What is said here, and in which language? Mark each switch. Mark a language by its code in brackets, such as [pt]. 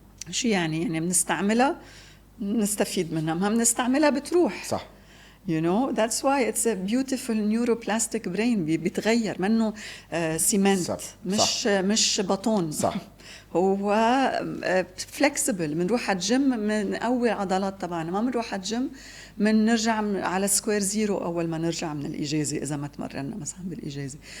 [ar] شو يعني بنستعملها نستفيد منها، ما بنستعملها بتروح. صح. [en] You know that's why it's a beautiful neuroplastic brain. [ar] بيتغير منه سيمنت، مش بطون. صح. هو فلكسبل. بنروح على الجيم بنقوي العضلات تبعنا، ما بنروح على الجيم نرجع على سكوير زيرو أول ما نرجع من الإجازة إذا ما تمرنا مثلا بالإجازة.